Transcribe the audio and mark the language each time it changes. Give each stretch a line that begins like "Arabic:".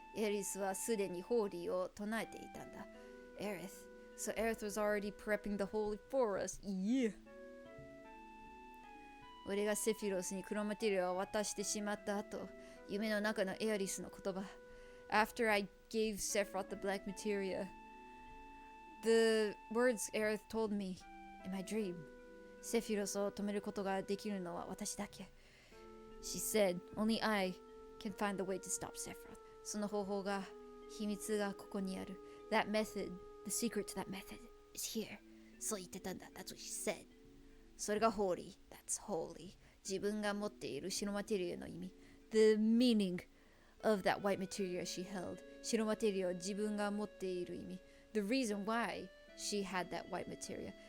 Japanese: エアリスはすでにホーリーを唱えていたんだ。
English: Aerith. So Aerith was already prepping the holy for us. Yeah.
Japanese: 俺がセフィロスに黒マテリアを渡してしまった後、夢の中のエアリスの言葉。
English: After I gave Sephiroth the black materia, the words Aerith told me in my dream.
Japanese: セフィロスを止めることができるのは私だけ。
English: She said, only I can find the way to stop Sephiroth.
Japanese: その方法が、秘密がここにある。
English: That method, the secret to that method is here.
Japanese: そう言ってたんだ。
English: That's what she said.
Japanese: それが
English: holy. That's holy.
Japanese: 自分が持っている白マテリアの意味。
English: The meaning of that white materia she held.
Japanese: 白マテリアを自分が持っている意味。
English: The reason why she had that white materia.